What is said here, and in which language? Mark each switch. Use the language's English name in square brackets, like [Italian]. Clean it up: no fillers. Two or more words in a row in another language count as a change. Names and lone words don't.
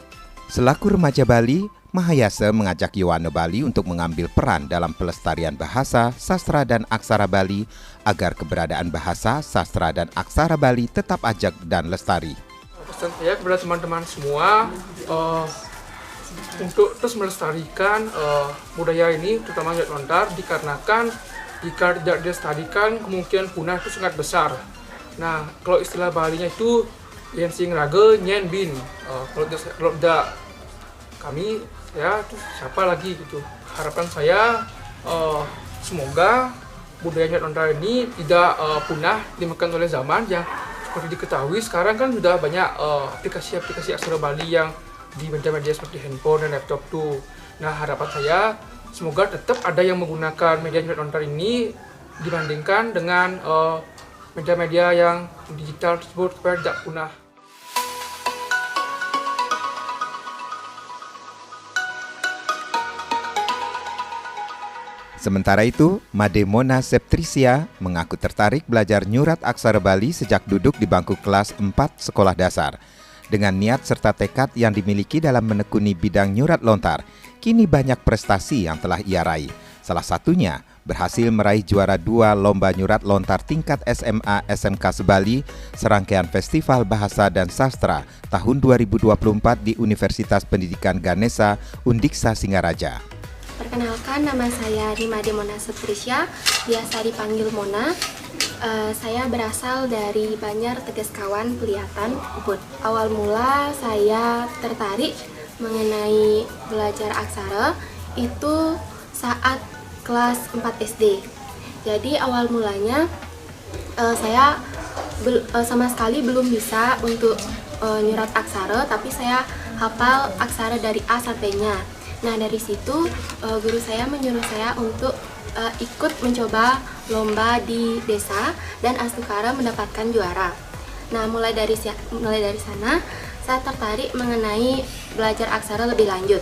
[Indonesian] Selaku remaja Bali, Mahayasa mengajak Yuana Bali untuk mengambil peran dalam pelestarian bahasa, sastra, dan aksara Bali agar keberadaan bahasa, sastra, dan aksara Bali tetap ajak dan lestari. Pesan saya kepada teman-teman semua untuk terus melestarikan budaya ini, terutama [Balinese] nyurat lontar, [Indonesian] dikarenakan jika tidak dilestarikan kemungkinan punah itu sangat besar. Nah, kalau istilah Balinya itu [Balinese] yen sing rage nyen bin. [Indonesian] Kalau tidak kami, saya tuh siapa lagi gitu. Harapan saya semoga budaya [Balinese] nyurat lontar [Indonesian] ini tidak punah dimakan oleh zaman. Yang seperti diketahui sekarang kan sudah banyak aplikasi-aplikasi aksara Bali yang di media-media seperti handphone dan laptop tuh. Nah, harapan saya semoga tetap ada yang menggunakan media [Balinese] nyurat lontar [Indonesian] ini dibandingkan dengan media-media yang digital tersebut supaya tidak punah. Sementara itu, Made Mona Septrisia mengaku tertarik belajar nyurat aksara Bali sejak duduk di bangku kelas 4 sekolah dasar. Dengan niat serta tekad yang dimiliki dalam menekuni bidang [Balinese] nyurat lontar, [Indonesian] kini banyak prestasi yang telah ia raih. Salah satunya berhasil meraih juara 2 Lomba Nyurat Lontar tingkat SMA SMK Sebali, serangkaian Festival Bahasa dan Sastra tahun 2024 di Universitas Pendidikan Ganesha, Undiksa Singaraja. Perkenalkan, nama saya Made Mona Septrisia, biasa dipanggil Mona. Saya berasal dari Banjar Tegaskawan, Pelihatan, Ubud. Awal mula saya tertarik mengenai belajar aksara itu saat kelas 4 SD. Jadi awal mulanya saya sama sekali belum bisa untuk nyurat aksara, tapi saya hafal aksara dari A sampai Nya. Nah, dari situ guru saya menyuruh saya untuk ikut mencoba lomba di desa dan Astukara mendapatkan juara. Nah, mulai dari sana saya tertarik mengenai belajar aksara lebih lanjut.